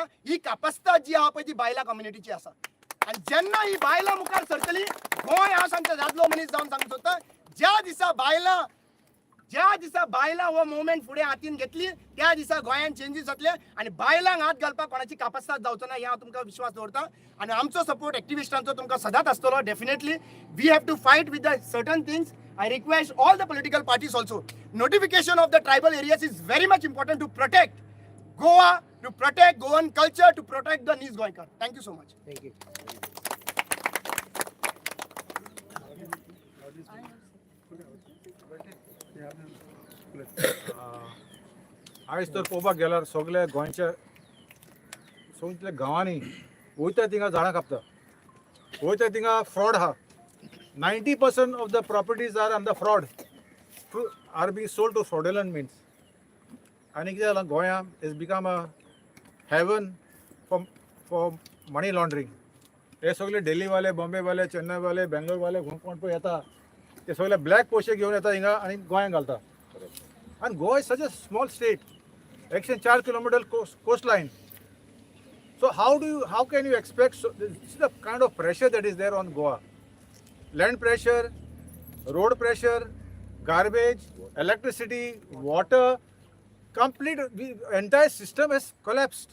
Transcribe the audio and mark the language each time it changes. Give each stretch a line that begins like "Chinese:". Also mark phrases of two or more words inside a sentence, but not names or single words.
Konkani: ही कापास्ताद जी आहा पळय ती बायलां कम्युनिटीची आसा. आनी जेन्ना ही बायलां मुखार सरतली गोंय हांव सांगता दादलो मनीस जावन सांगता सोदता ज्या दिसा बायलां हो मुवमेंट फुडें हातीन घेतली त्या दिसा गोंयान चेंजीस जातले आनी बायलांक हात घालपाक कोणाची कापास्ताद जावचो ना हे हांव तुमकां विश्वास दवरता. आनी आमचो सपोर्ट एक्टिविस्टांचो तुमकां सदांच आसतलो डेफिनेटली.
English: We have to fight with the certain things. I request all the political parties also. Notification of the tribal areas is very much important to protect Goa, to protect Goan culture, to protect the Nis Goinkar. Thank you so much. Thank you.
Konkani: आयज तर पळोवपाक गेल्यार सगळे गोंयचे सगळे गांवांनी वयता थिंगा झाडां कापता वयता थिंगा फ्रॉड आहा.
English: 90% of the properties are under fraud, are being sold to fraudulent means. And Goya has become a heaven for money laundering.
Konkani: हे सगळे दिल्ली वाले, बॉम्बे वाले, चेन्नई वाले, बेंगलोर वाले घुमून पळय येता ते सगळे ब्लॅक पोशे घेवन येता हिंगा आनी गोंयांत घालता.
English: And Goa is such a small state, 104 kilometer coast line. So how can you expect this is the kind of pressure that is there on Goa. Land pressure, road pressure, garbage, electricity, water, the entire system has collapsed.